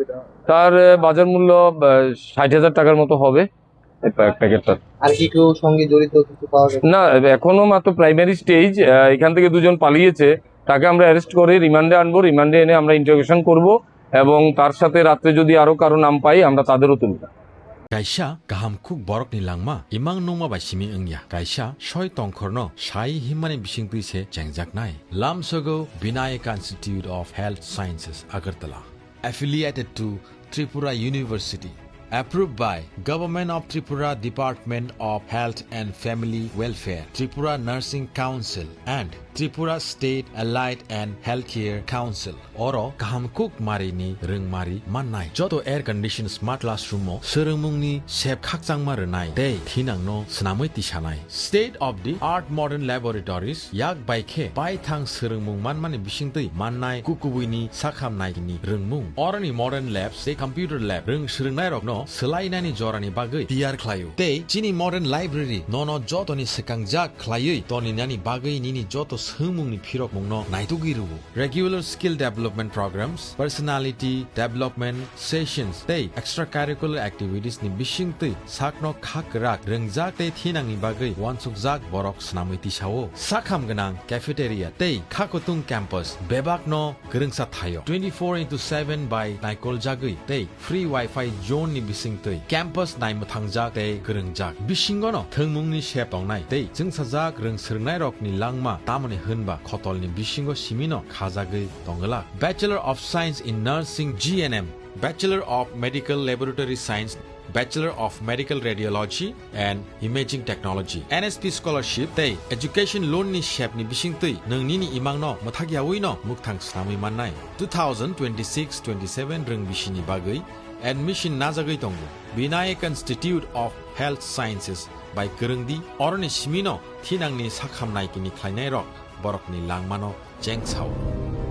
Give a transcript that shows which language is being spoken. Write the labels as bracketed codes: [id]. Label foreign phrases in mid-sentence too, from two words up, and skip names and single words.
[bn] তার বাজার মূল্য 60,000 টাকার মতো হবে প্যাকেটটা। আর কি কেউ সঙ্গে জড়িত কিছু পাওয়া গেছে? না, এখনো মাত্র [en] primary stage. [bn] এখান থেকে দুজন পালিয়েছে, তাকে আমরা অ্যারেস্ট করে রিমান্ডে আনবো। রিমান্ডে এনে আমরা ইন্টারোগেশন করব এবং তার সাথে রাত্রে যদি আরো কারো নাম পাই আমরা তাদেরও তুলব। [trp] Kaisa gaham khuk borok ni langma imang nongma bai simi engya kaisa soi tongkhorno sai himani bisingtui se changjak nai lamsogo Vinayaka Institute of Health Sciences Agartala [en] affiliated to Tripura University, approved by Government of Tripura Department of Health and Family Welfare, Tripura Nursing Council and Tripura State Allied and Healthcare Council. [trp] Oro gahamkuk marini rengmari mannai joto [en] air condition smart classroom [trp] mo serengmungni sep khakjangma renai dei thinangno snamoi tisanai [en] state of the art modern [trp] laboratories yak baikhe baithang serengmung manmani bisingtui mannai kukubuini sakhamnai ni rengmung orani [en] modern labs [trp] se [en] computer lab [trp] reng serengnai rokno selainani jorani bagui tiar khlayo dei chini modern library nono jotoni sekangjak khlayui toni nani bagui nini joto sengmungni phirok mungno naitugiru [en] regular skill development programs, personality development sessions [trp] tei [en] extracurricular activities [trp] ni bisingtui sakno khakrak rengjak tei thinangni bagui wansukjak borok snamui tisao sakham ganang cafeteria tei khakotung campus bebakno gerengsa thayo 24/7 by naikol jagui tei [en] free wifi zone [trp] ni bisingtui campus naimuthangjak tei gerengjak bisingono thengmungni sep tongnai tei jengsajak reng serngnai rok ni langma tamoni hunba khotolni bisingo simino khajagui tongala [en] Bachelor of Science in Nursing GNM, Bachelor of Medical Laboratory Science, Bachelor of Medical Radiology and Imaging Technology, [trp] NSP Scholarship tei [en] Education Loan [trp] ni shep ni bisingtui nongni ni imangno mothagiawi no mukthang snamui mannai 2026-27 reng bisini bagui admission najagui tongo Vinayaka Institute of Health Sciences by Gerengdi oroni simino thinangni sakhamnai kini khlainai rok borokni langmano jengchao